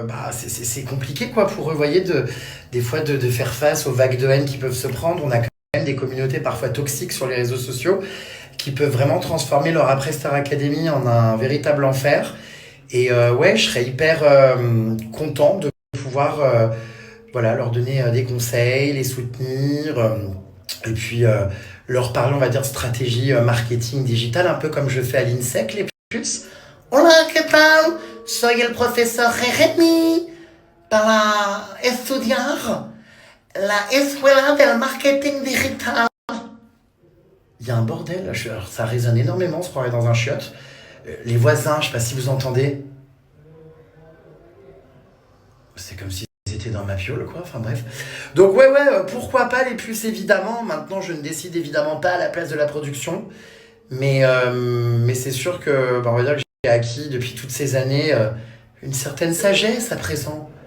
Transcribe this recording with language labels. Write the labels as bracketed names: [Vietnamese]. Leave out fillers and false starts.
[French] c'est compliqué quoi pour eux, voyez, des fois de faire face aux vagues de haine qui peuvent se prendre. On a quand même des communautés parfois toxiques sur les réseaux sociaux qui peuvent vraiment transformer leur après Star Academy en un véritable enfer. Et je serais hyper content de pouvoir leur donner des conseils, les soutenir, et puis leur parler, on va dire, stratégie marketing digital, un peu comme je fais à l'INSEC, les puces. [Spanish] Hola, ¿qué tal? Soy el profesor Jeremy para estudiar la escuela del marketing digital. [French] Il y a un bordel, alors ça résonne énormément, on se croirait dans un chiotte. Les voisins, je sais pas si vous entendez. C'est comme s'ils étaient dans ma piole, quoi. Enfin bref. Donc ouais, pourquoi pas les puces, évidemment. Maintenant, je ne décide évidemment pas à la place de la production. Mais c'est sûr que, on va dire que j'ai acquis depuis toutes ces années une certaine sagesse à présent.